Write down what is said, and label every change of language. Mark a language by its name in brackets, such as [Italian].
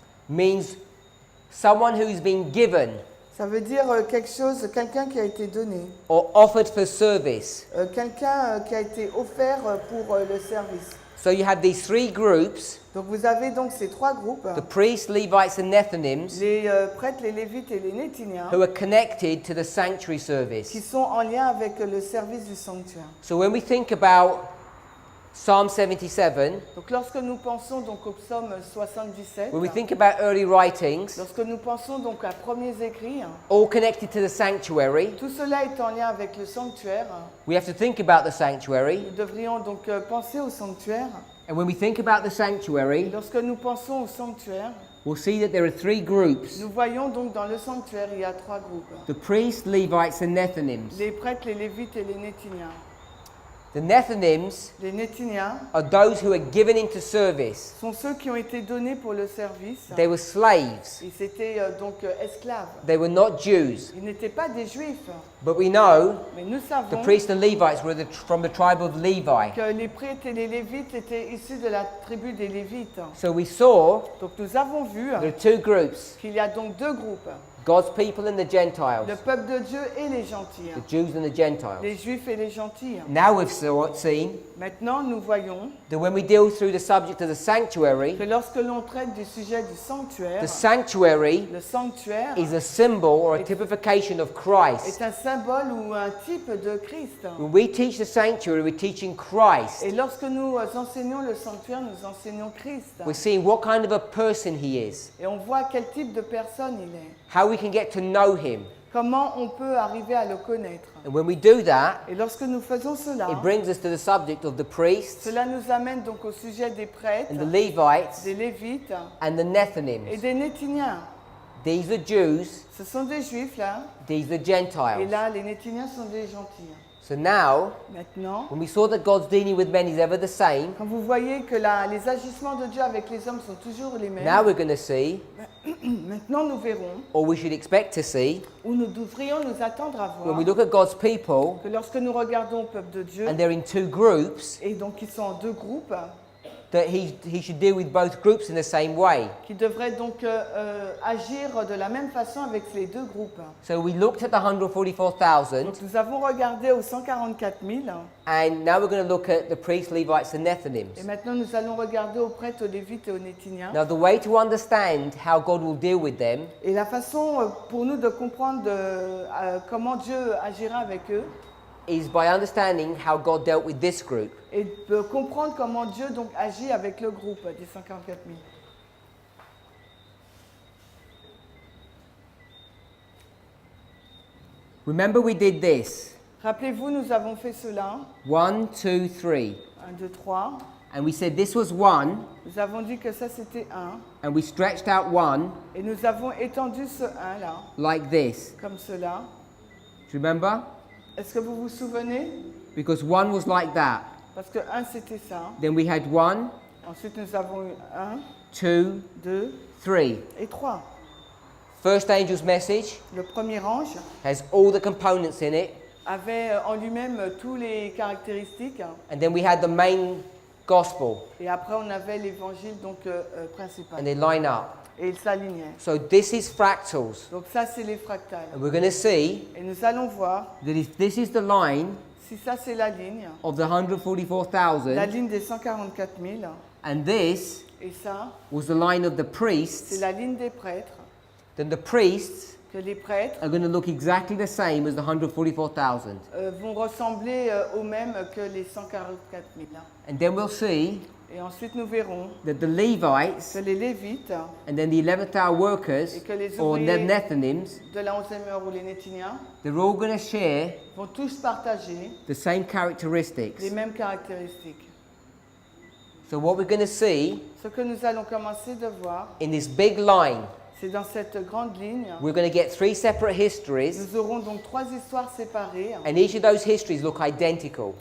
[English] means someone who's been given [French] ça veut dire quelque chose, quelqu'un qui a été donné, [English] or offered for service. [French] quelqu'un qui a été offert pour le service. [English] So you have these three groups, [French] Donc vous avez donc ces trois groupes, [English] the priests, Levites and Nethinims, [French] les prêtres, les Lévites et les Néthiniens, [English] who are connected to the sanctuary [French] qui [English] service. [French] sont en lien avec le service du sanctuaire. [English] So when we think about Psalm 77, [French] Donc lorsque nous pensons donc au psaume 77, [English] when we think about early writings, [French] lorsque nous pensons donc à premiers écrits, [English] all connected to the sanctuary, [French] tout cela est en lien avec le sanctuaire. [English] we have to think about the sanctuary. [French] Nous devrions donc penser au sanctuaire. [English] And when we think about the [French] Et [English] sanctuary, [French] lorsque nous pensons au sanctuaire, [English] we'll see that there are three groups, [French] nous voyons donc dans le sanctuaire, il y a trois groupes. [English] the priests, Levites and Nethinims. [French] Les prêtres, les Lévites et les Néthiniens. [English] The Nethinims [French] Les Néthiniens [English] are those who are given into service. [French] sont ceux qui ont été donnés pour le service. [English] They were slaves. [French] Ils étaient donc esclaves. [English] They were not Jews. [French] Ils n'étaient pas des Juifs, [English] But we know [French] mais nous [English] the [French] savons [English] priests and Levites were from the tribe of Levi. [French] que les prêtres et les Lévites étaient issus de la tribu des Lévites. [English] So we saw [French] Donc nous avons vu [English] there are two groups, [French] qu'il y a donc deux groupes, [English] God's people and the [French] le [English] Gentiles, [French] peuple de Dieu et les gentils, [English] the Jews and the [French] les [English] Gentiles. [French] Juifs et les gentils. [English] Now we've seen [French] Maintenant, nous voyons [English] that when we deal through the subject of the sanctuary, [French] que lorsque l'on traite du sujet du sanctuaire, [English] the sanctuary [French] le sanctuaire [English] is a symbol or a typification of Christ. [French] est un symbole ou un type de Christ. [English] When we teach the sanctuary, we're teaching Christ. [French] Et lorsque nous enseignons le sanctuaire, nous enseignons Christ. [English] We're seeing what kind of a person he is, [French] Et on voit quel type de personne il est. [English] how we can get to know him. [French] Comment on peut arriver à le connaître. [English] And when we do that, [French] Et lorsque nous faisons cela, [English] it brings us to the subject of the priests [French] cela nous amène donc au sujet des prêtres, [English] and the Levites [French] des Lévites [English] and the [French] et [English] Nethinims. [French] des Néthiniens. [English] These are Jews, [French] Ce sont des Juifs là, [English] these are [French] et [English] Gentiles. [French] là les Néthiniens sont des gentils. [English] So now, [French] Maintenant, [English] when we saw that God's dealing with men is ever the same, [French] quand vous voyez que les agissements de Dieu avec les hommes sont toujours les mêmes, [English] now we're going to see, [French] maintenant nous verrons, [English] or we should expect to see, [French] ou nous devrions nous attendre à [English] when [French] voir, [English] we look at God's people [French] que lorsque nous regardons au peuple de Dieu, [English] and they're in two groups, [French] et donc ils sont en deux groupes, [English] that he should deal with both groups in the same way. [French] qui devraient donc agir de la même façon avec les deux groupes. [English] So we looked at the 144,000, [French] Donc nous avons regardé aux 144 000, [English] and now we're going to look at the priests, Levites, and [French] et [English] Nethinims. [French] maintenant nous allons regarder aux prêtres, aux Lévites et aux Néthiniens. [English] Now, the way to understand how God will deal with them [French] Et la façon pour nous de comprendre comment Dieu agira avec eux, [English] is by understanding how God dealt with this group. [French] et de comprendre comment Dieu donc agit avec le groupe des 144 000. [English] Remember, we did this [French] Rappelez-vous, nous avons fait cela, 1, 2, 3, 1, 2, 3. [English] and we said this was 1, [French] Nous avons dit que ça c'était 1, [English] and we stretched out 1 [French] et nous avons étendu ce 1 là, [English] like this. [French] comme cela. [English] Do you remember? [French] Est-ce que vous vous souvenez? [English] Because 1 was like that. [French] Parce que 1 c'était ça. [English] Then we had 1, [French] Ensuite nous avons eu 1, 2, 2 3. et 3. [English] First angel's message [French] Le premier ange [English] has all the components in it, [French] avait en lui-même toutes les caractéristiques, [English] and then we had the main gospel, [French] et après on avait l'évangile donc principal. [English] and they line up. [French] Et il s'alignait. [English] So this is fractals, [French] Donc ça c'est les fractales. [English] and we're going to see [French] Et nous allons voir [English] that if this is the line [French] si ça c'est la ligne [English] of the 144,000, [French] ligne des 144 000, [English] and this [French] Et ça, [English] was the line of the [French] c'est [English] priests, [French] la ligne des prêtres, [English] then the priests [French] que les prêtres [English] are going to look exactly the same as the 144,000. [French] vont ressembler aux mêmes que les 144 000. [English] And then we'll see [French] Et ensuite, nous verrons [English] that the Levites [French] que les Lévites [English] and then the 11th hour workers, [French] et que les [English] or the [French] ouvriers [English] Nethinims, [French] de la 11e heure ou les Néthiniens [English] they're all going to share [French] vont tous partager [English] the same [French] les [English] characteristics. [French] mêmes caractéristiques. [English] So what we're going to see [French] Ce que nous allons commencer de voir, [English] in this big line, [French] c'est dans cette grande ligne, [English] we're going to get 3 separate histories, [French] nous aurons donc 3 histoires séparées [English] and each of those histories look identical.